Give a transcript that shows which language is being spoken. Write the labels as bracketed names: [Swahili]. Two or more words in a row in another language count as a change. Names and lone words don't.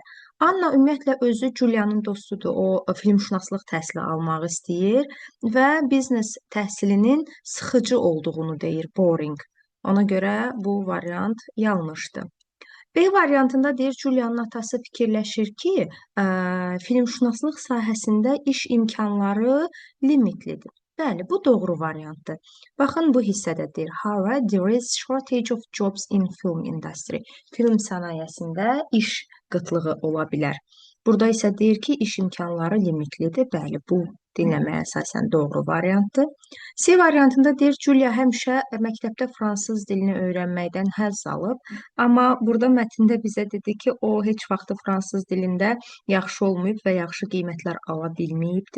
[Azerbaijani] Anna ümumiyyətlə özü Julia'nın dostudur. O filmşünaslıq təhsili almaq istəyir və biznes təhsilinin sıxıcı olduğunu deyir, boring. Ona görə bu variant yanlışdır. B variantında deyir, Julia'nın atası fikirləşir ki, filmşünaslıq sahəsində iş imkanları limitlidir. Bəli, bu doğru variantdır. Baxın, bu hissədə deyir, [English] however, there is shortage of jobs in film industry. [Azerbaijani] Film sənayesində iş qıtlığı ola bilər. Burada isə deyir ki, iş imkanları limitlidir. Bəli, bu dinləməyə əsasən doğru variantdır. C variantında deyir, Julia həmişə məktəbdə fransız dilini öyrənməkdən həzz alıb, amma burada mətndə bizə dedi ki, o heç vaxt fransız dilində yaxşı olmayıb və yaxşı qiymətlər ala bilməyibdir.